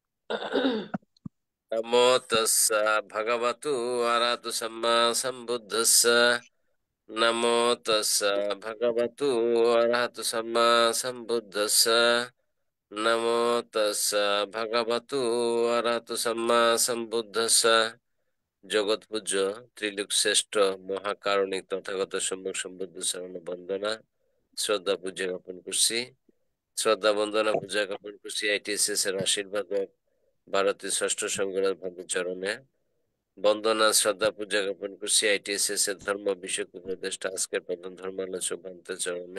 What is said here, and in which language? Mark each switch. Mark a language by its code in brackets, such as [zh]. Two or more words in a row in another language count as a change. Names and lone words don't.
[pi] नमो तस्स भगवतु अरहतु सम्मा सम्बुद्धस्स। नमो तस्स भगवतु अरहतु सम्मा सम्बुद्धस्स। नमो तस्स भगवतु अरहतु सम्मा सम्बुद्धस्स। [bn] জগৎ পূজ্য ত্রিলোক শ্রেষ্ঠ মহাকারণিক তথাগত সম্যক সম্বুদ্ধ শরণ বন্দনা শ্রদ্ধা পূজা জ্ঞাপন করছি। শ্রদ্ধা বন্দনা পূজা জ্ঞাপন করছি আইটিএসএস এর আশীর্বাদ ভারতের ষষ্ঠ সংগ্রাম ভাবে চরণে। বন্দনা শ্রদ্ধা পূজা জ্ঞাপন করছি আইটিএসএস এর ধর্ম বিষয়ক উপদেষ্টা আজকের প্রধান ধর্মালোচক ভান্তের চরণে।